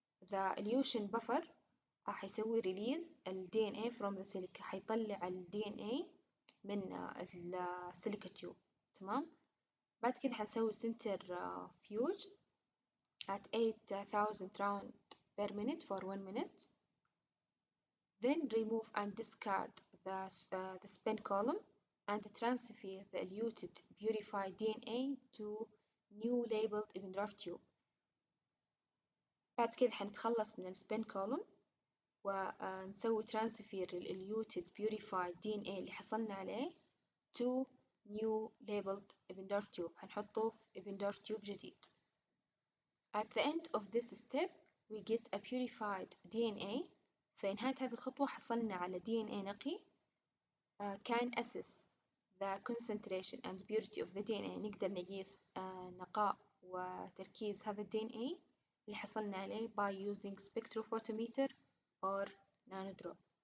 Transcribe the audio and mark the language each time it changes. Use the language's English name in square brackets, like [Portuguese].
[English] The elution buffer [Arabic] حيسوي [English] release ال DNA from the silica. [Arabic] حيطلع ال DNA من السيليكا تيوب. تمام. بعد كده حنسوي [English] centrifuge at 8000 round per minute for 1 minute. Then remove and discard the spin column and transfer the eluted purified DNA to new labeled Eppendorf tube. [Arabic] بعد كده حنتخلص من السبين column ونسوي [English] transfer الeluted purified DNA [Arabic] اللي حصلنا عليه [English] to new labeled Eppendorf tube. [Arabic] حنحطه في Eppendorf tube جديد. [English] At the end of this step we get a purified DNA. [Arabic] في نهاية هذه الخطوة حصلنا على DNA نقي. [English] can assess the concentration and purity of the DNA. [Arabic] نقدر نقيس نقاء وتركيز هذا ال DNA اللي حصلنا عليه [English] by using spectrophotometer or nanodrop.